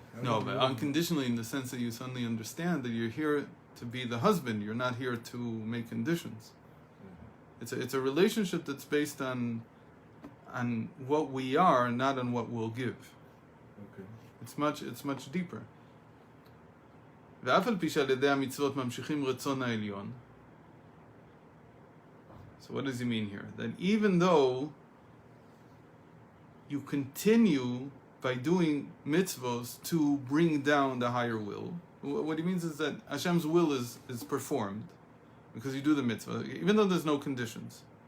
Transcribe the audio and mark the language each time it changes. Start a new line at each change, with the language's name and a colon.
English: No, but unconditionally in the sense that you suddenly understand that you're here to be the husband. You're not here to make conditions. It's a relationship that's based on what we are, not on what we'll give. Okay. It's much deeper.
Hebrew: ואף על פי שעל ידי המצוות ממשיכים רצון העליון.
English: So what does he mean here? That even though you continue by doing mitzvos to bring down the higher will, what he means is that Hashem's will is performed because you do the mitzvah, even though there's no conditions.